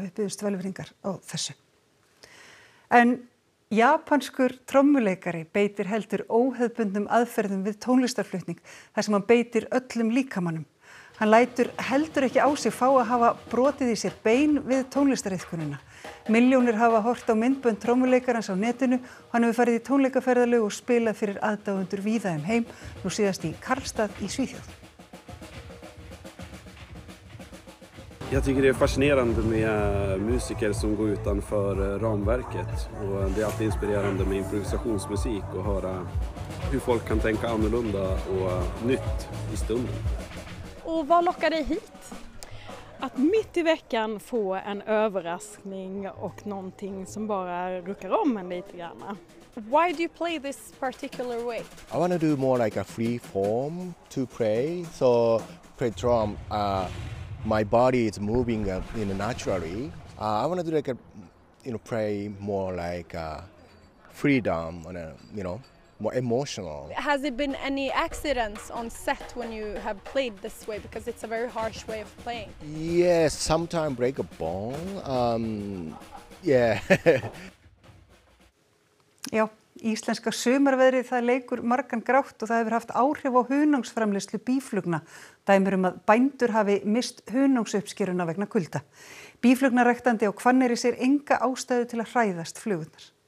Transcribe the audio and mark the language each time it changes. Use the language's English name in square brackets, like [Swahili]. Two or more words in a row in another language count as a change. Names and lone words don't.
[Icelandic] Við biðjumst velvirðingar á þessu. En japanskur trommuleikari beitir heldur óhefðbundnum aðferðum við tónlistarflutning þar sem hann beitir öllum líkamannum. Hann lætur heldur ekki á sig fá að hafa brotið í sér bein við tónlistariðkunina. Milljónir hafa hort á myndbönd trommuleikarans á netinu og hann hefur farið í tónleikaferðalög og spilað fyrir aðdáendur víða heim, nú síðast í Karlstad í Svíþjóð. [Swedish] Jag tycker det är fascinerande med musiker som går utanför ramverket och det är alltid inspirerande med improvisationsmusik och höra hur folk kan tänka annorlunda och nytt i stunden. Och vad lockar dig hit? Att mitt i veckan få en överraskning och någonting som bara ruckar om en lite grann. [English] Why do you play this particular way? I want to do more like a free form to play. So play drum. My body is moving naturally. I want to do like play more like freedom and more emotional. Has there been any accidents on set when you have played this way because it's a very harsh way of playing? Yes, sometimes break a bone. Yeah. [Icelandic] Já, íslenska sumarveðrið það leikur margan grátt og það hefur haft áhrif á hunangsframleiðslu býflugna. Dæmir að bændur hafi mist hunangsuppskeruna vegna kulda. Býflugnaræktandi á Hvanneyri sér enga ástæðu til að hræðast flugurnar.